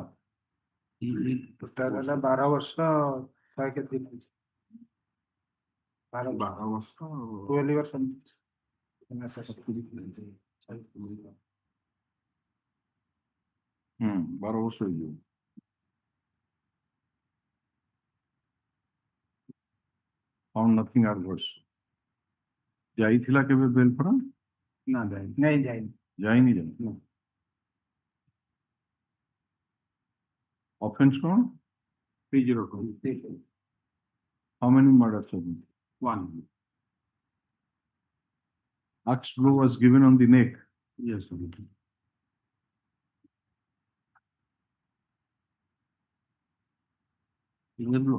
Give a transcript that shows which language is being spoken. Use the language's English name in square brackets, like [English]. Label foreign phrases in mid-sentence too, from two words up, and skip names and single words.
[Odia] Total ହେଲା 12 ବର୍ଷ 100 କେତେ ଦିନ? [English] 12 ବର୍ଷ 12 years and [Odia] 12 ବର୍ଷ ହେଇଯିବ। [English] Found nothing adverse. [Odia] ଯାଇଥିଲା କେବେ [English] bail form? [Odia] ନା ଯାଇନି। ନାଇଁ ଯାଇନି। ଯାଇନି ଯାଇନି। Offense କଣ? 302. [English] How many murders have been? 1. Axe blow was given on the neck. Yes. Finger blow.